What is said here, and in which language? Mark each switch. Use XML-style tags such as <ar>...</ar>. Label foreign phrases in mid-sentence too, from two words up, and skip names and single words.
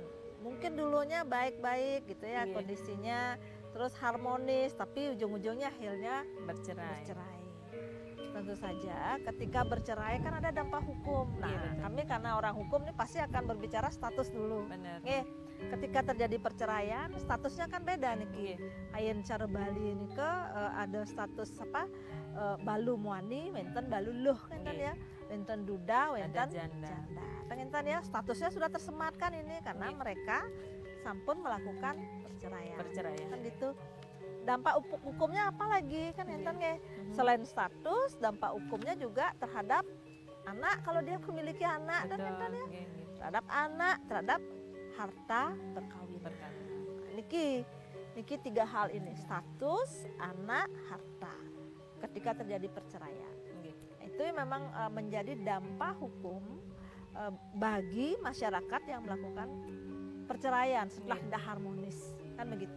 <id>Mungkin dulunya baik-baik gitu ya kondisinya, terus harmonis, tapi ujung-ujungnya akhirnya bercerai. Tentu saja ketika bercerai kan ada dampak hukum. Nah, kami karena orang hukum ini pasti akan berbicara status dulu. Benar. Ketika terjadi perceraian, statusnya kan beda nih. Ayen cara Bali ini ada status</id> <ban>balu muani, wenten balu luh</ban> <id>kan ya. Wenten duda, wenten janda. Enten ya, statusnya sudah tersematkan ini karena mereka sampun melakukan perceraian. Kan gitu. Dampak hukumnya apa lagi kan</id> <ban>enten nggih.</ban> <id>Selain status, dampak hukumnya juga terhadap anak kalau dia memiliki anak. Betul, dan enten ya. Terhadap anak, terhadap harta perkawinan. Niki tiga hal ini, status, anak, harta. Ketika terjadi perceraian. Itu memang menjadi dampak hukum bagi masyarakat yang melakukan perceraian setelah tidak harmonis, kan begitu.</id>